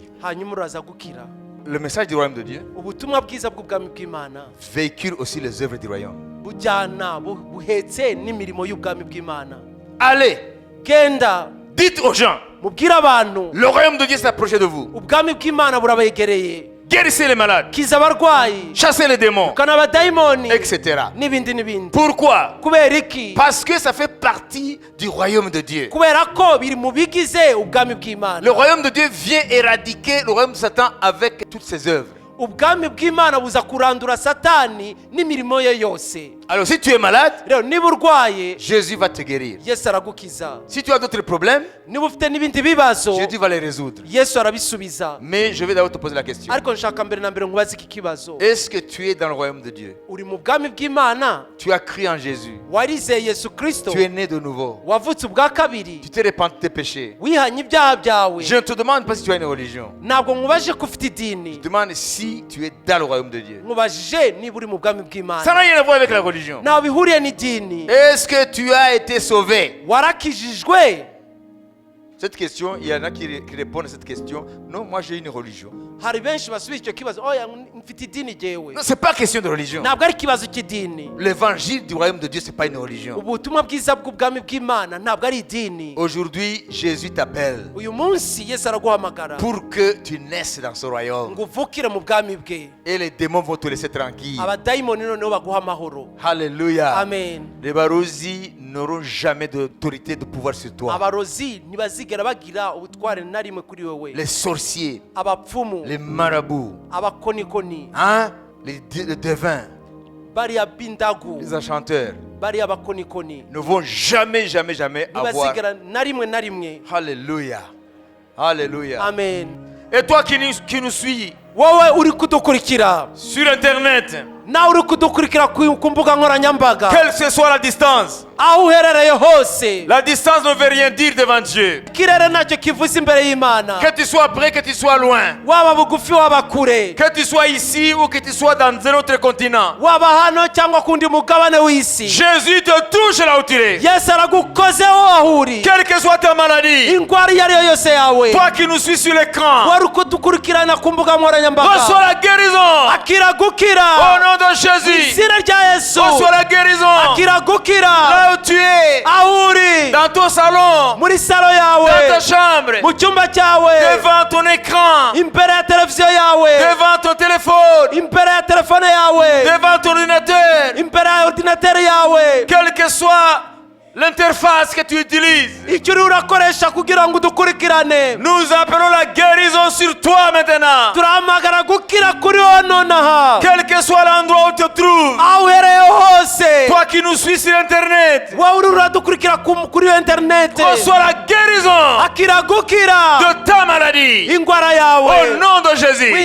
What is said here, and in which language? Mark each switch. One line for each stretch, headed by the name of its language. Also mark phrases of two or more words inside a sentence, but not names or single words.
Kinyarwanda: hanyuma uraza gukira.
French: Le message du royaume de Dieu
Kinyarwanda: Ubutumwa bwiza bw'ubwami bw'Imana
French: véhicule aussi les œuvres du royaume.
Kinyarwanda: bujyana buhetse n'imirimo y'ubwami bw'Imana.
French: Allez,
Kinyarwanda: Genda
French: dites aux gens,
Kinyarwanda: mubwire abantu
French: le royaume de Dieu s'est approché de vous.
Kinyarwanda: ubwami bw'Imana burabegereye.
French: Guérissez les malades,
Kinyarwanda: Kiza abarwayi,
French: chassez les démons,
Kinyarwanda: ukana abadayimoni,
French: etc.
Kinyarwanda: n'ibindi n'ibindi.
French: Pourquoi?
Kinyarwanda: Kubera iki?
French: Parce que ça fait partie du royaume de Dieu.
Kinyarwanda: Kubera ko biri mu bigize ubwami bw'Imana.
French: Le royaume de Dieu vient éradiquer le royaume de Satan avec toutes ses œuvres.
Kinyarwanda: Ubwami bw'Imana buza kurandura Satani n'imirimo ye yose.
French: Alors si tu es malade,
Kinyarwanda: Rero niba urwaye,
French: Jésus va te guérir.
Kinyarwanda: Yesu aragukiza.
French: Si tu as d'autres problèmes,
Kinyarwanda: Niba ufite n'ibindi bibazo,
French: Jésus va les résoudre.
Kinyarwanda: Yesu arabisubiza.
French: Mais je vais d'abord te poser la question.
Kinyarwanda: Ariko nshaka mbere na mbere nkubaze iki kibazo.
French: Est-ce que tu es dans le royaume de Dieu?
Kinyarwanda: Uri mu bwami bw'Imana?
French: Tu as cru en Jésus.
Kinyarwanda: Warizeye Yesu Kristo?
French: Tu es né de nouveau.
Kinyarwanda: Wavutse ubwa kabiri?
French: Tu t'es repenti de tes péchés.
Kinyarwanda: Wihanye ibyaha byawe?
French: Je ne te demande pas si tu as une religion.
Kinyarwanda: Ntabwo nkubaje ko ufite idini.
French: Je te demande si tu es dans le royaume de Dieu.
Kinyarwanda: Nkubajije niba uri mu bwami
French: Ça
Kinyarwanda: bw'Imana.
French: n'a rien à voir avec la religion.
Kinyarwanda: Ntaho bihuriye n'idini.
French: Est-ce que tu as été sauvé?
Kinyarwanda: Warakijijwe?
French: Cette question, il y en a qui répondent à cette question. Non, moi j'ai une religion.
Kinyarwanda: Hari benshi basubiza icyo kibazo, oya mfite idini jewe.
French: Non, c'est pas question de religion.
Kinyarwanda: Ntabwo ari ikibazo cy'idini.
French: L'évangile du royaume de Dieu, c'est pas une religion.
Kinyarwanda: Ubutumwa bwiza bw'ubwami bw'Imana ntabwo ari idini.
French: Aujourd'hui, Jésus t'appelle
Kinyarwanda: Uyu munsi Yesu araguhamagara
French: pour que tu naisses dans ce royaume.
Kinyarwanda: ngo uvukire mu bwami bwe.
French: Et les démons vont te laisser tranquille.
Kinyarwanda: Abadayimoni noneho baguha amahoro.
French: Alléluia.
Kinyarwanda: Amen.
French: Les barosi n'auront jamais d'autorité, de pouvoir sur toi.
Kinyarwanda: Abarozi ntibazigera bagira ubutware na rimwe kuri wewe.
French: Les sorciers,
Kinyarwanda: Abapfumu,
French: les marabouts,
Kinyarwanda: abakonikoni,
French: hein? Les devins,
Kinyarwanda: bariya b'indagu,
French: les enchanteurs
Kinyarwanda: bariya abakonikoni
French: ne vont jamais avoir.
Kinyarwanda: ntibazigera na rimwe.
French: Alléluia. Alléluia.
Kinyarwanda: Amen.
French: Et toi qui nous suis
Kinyarwanda: Wowe uri kudukurikira,
French: sur Internet,
Kinyarwanda: nawe uri kudukurikira ku mbuga nkoranyambaga,
French: quelle que soit la distance,
Kinyarwanda: aho uherereye hose,
French: la distance ne veut rien dire devant Dieu.
Kinyarwanda: ikirere ntacyo kivuze imbere y'Imana.
French: Que tu sois près, que tu sois loin,
Kinyarwanda: Waba bugufi waba kure,
French: que tu sois ici ou que tu sois dans un autre continent,
Kinyarwanda: waba hano cyangwa kundi mugabane w'isi,
French: Jésus te touche là où tu es.
Kinyarwanda: Yesu aragukozeho aho uri.
French: Quelle que soit ta maladie,
Kinyarwanda: Indwara iyo ari yo yose yawe,
French: toi qui nous suis sur l'écran,
Kinyarwanda: wari kudukurikirana ku mbuga
French: reçois
Kinyarwanda: nkoranyambaga,
French: la guérison.
Kinyarwanda: akira
French: Au
Kinyarwanda: gukira
French: nom de Jésus,
Kinyarwanda: izina rya Yesu,
French: reçois la guérison.
Kinyarwanda: akira gukira
French: Là où tu es,
Kinyarwanda: aho uri,
French: dans ton salon,
Kinyarwanda: muri salo
French: dans
Kinyarwanda: yawe,
French: ta chambre,
Kinyarwanda: mu cyumba cyawe,
French: devant ton écran,
Kinyarwanda: imbere ya televiziyo yawe,
French: devant ton téléphone,
Kinyarwanda: imbere ya telefone yawe,
French: devant ton ordinateur,
Kinyarwanda: imbere ya ordinateri yawe,
French: quelle que soit l'interface que tu utilises.
Kinyarwanda: icyo uri urakoresha kugira ngo udukurikirane.
French: Nous appelons la guérison sur toi maintenant.
Kinyarwanda: turahamagara gukira kuri wowe nonaha.
French: Quel que soit l'endroit où tu te trouves.
Kinyarwanda: aho uhereye hose.
French: Toi qui nous suis sur internet.
Kinyarwanda: wowe uri uradukurikira kuri interineti.
French: Reçois la guérison
Kinyarwanda: akira gukira
French: de ta maladie.
Kinyarwanda: indwara
French: Au
Kinyarwanda: yawe
French: nom de
Kinyarwanda: mu
French: Jésus.